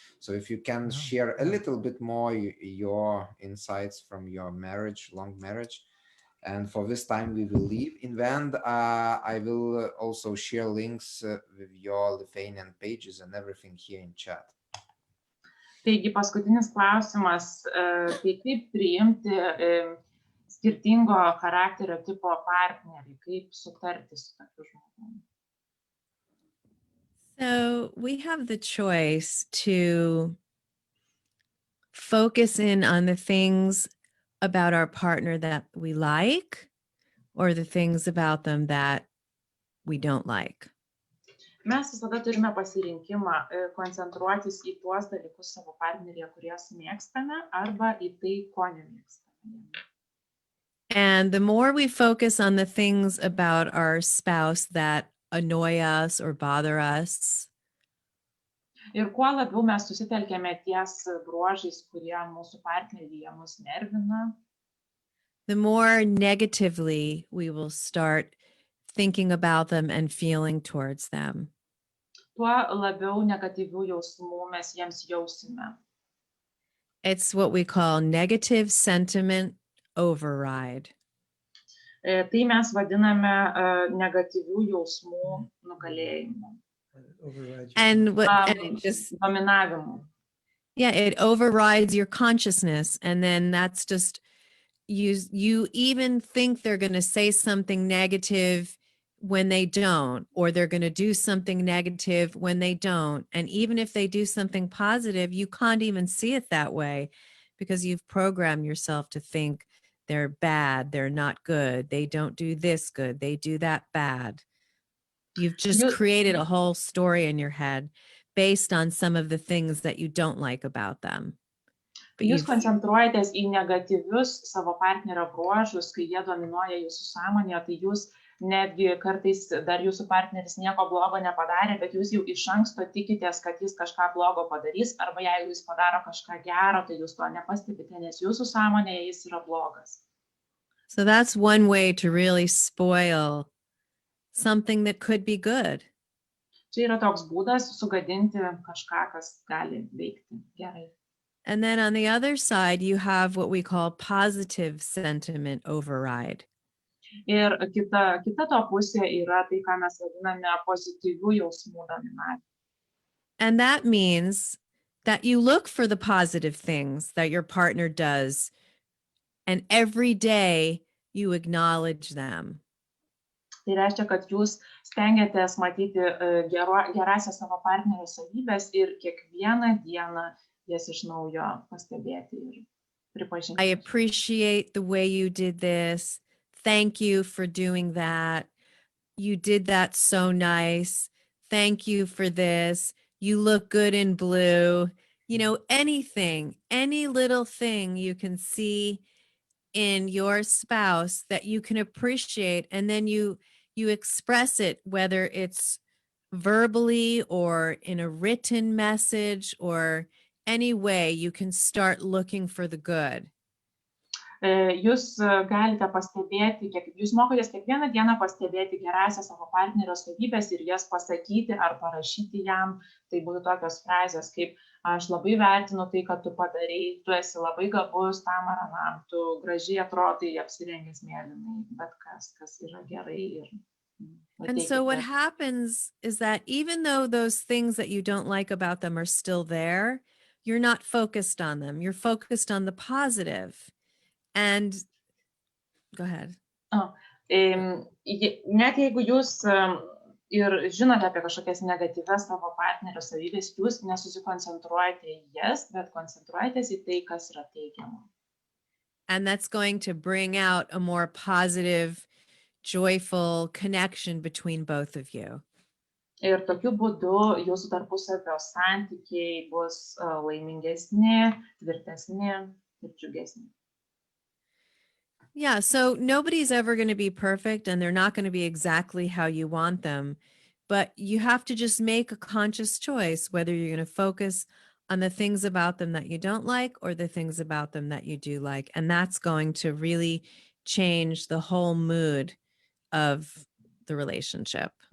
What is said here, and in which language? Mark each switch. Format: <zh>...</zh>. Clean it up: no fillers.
<en>So if you can share a little bit more your insights from your marriage, long marriage. And for this time we will leave. In the end, I will also share links with your Lithuanian pages and everything here in chat.</en> <lt>Taigi paskutinis klausimas, tai kaip priimti skirtingo charakterio tipo partnerį, kaip sutarti su tokiu žmogumi.</lt> <en>So we have the choice to focus in on the things about our partner that we like, or the things about them that we don't like.</en> <lt>Mes visada turime pasirinkimą koncentruotis į tuos dalykus savo partneryje, kuriuos mėgstame, arba į tai, ko nemėgstame.</lt> <en>And the more we focus on the things about our spouse that annoy us or bother us,</en> <lt>Ir kuo labiau mes susitelkėme ties bruožais, kurie mūsų partneryje mus nervina,</lt> <en>the more negatively we will start thinking about them and feeling towards them.</en> <lt>tuo labiau negatyvių jausmų mes jiems jausime.</lt> <en>It's what we call negative sentiment override.</en> <lt>Tai mes vadiname negatyvių jausmų nugalėjimu,</lt> <en>And it just,</en> <lt>dominavimu.</lt> <en>yeah, it overrides your consciousness. And then that's just, you even think they're going to say something negative when they don't, or they're going to do something negative when they don't. And even if they do something positive, you can't even see it that way because you've programmed yourself to think they're bad, they're not good, they don't do this good, they do that bad. You've just created a whole story in your head based on some of the things that you don't like about them. But</en> <lt>Jūs koncentruojatės į negatyvius savo partnerio bruožus, kai jie dominuoja jūsų sąmonėje, tai jūs netgi kartais dar jūsų partneris nieko blogo nepadarė, bet jūs jau iš anksto tikitės, kad jis kažką blogo padarys, arba jeigu jis padaro kažką gero, tai jūs to nepastebite, nes jūsų sąmonėje jis yra blogas.</lt> <en>So that's one way to really spoil something that could be good.</en> <lt>Čia yra toks būdas sugadinti kažką, kas gali veikti gerai.</lt> <en>And then on the other side, you have what we call positive sentiment override.</en> <lt>Ir kita to pusė yra tai, ką mes vadiname pozityvių jausmų dominavimu.</lt> <en>And that means that you look for the positive things that your partner does, and every day you acknowledge them.</en> <lt>Tai reiškia, kad jūs stengiatės matyti gerasias savo partnerio savybės ir kiekvieną dieną jas iš naujo pastebėti ir pripažinti.</lt> <en>I appreciate the way you did this. Thank you for doing that. You did that so nice. Thank you for this. You look good in blue. You know, anything, any little thing you can see in your spouse that you can appreciate, and then you express it, whether it's verbally or in a written message or any way you can start looking for the good.</en> <lt>Jūs galite pastebėti, jūs mokotės kiekvieną dieną pastebėti gerąsias savo partnerio savybės ir jas pasakyti ar parašyti jam. Tai būtų tokios frazės kaip: aš labai vertinu tai, kad tu padarei, tu esi labai gabus tam ar anam, tu gražiai atrodai apsirengęs mėlynai, bet kas yra gerai.</lt> <en>And so what happens is that even though those things that you don't like about them are still there, you're not focused on them. You're focused on the positive. And go ahead.</en> <lt>Net jeigu jūs ir žinote apie kažkokias negatyvias savo partnerio savybės, jūs nesusikoncentruojate į jas, bet koncentruojatės į tai, kas yra teigiama.</lt> <en>And that's going to bring out a more positive, joyful connection between both of you.</en> <lt>Ir tokiu būdu jūsų tarpusavio santykiai bus laimingesni, tvirtesni ir džiugesni.</lt> <en>Yeah, so nobody's ever going to be perfect, and they're not going to be exactly how you want them, but you have to just make a conscious choice whether you're going to focus on the things about them that you don't like or the things about them that you do like, and that's going to really change the whole mood of the relationship.</en>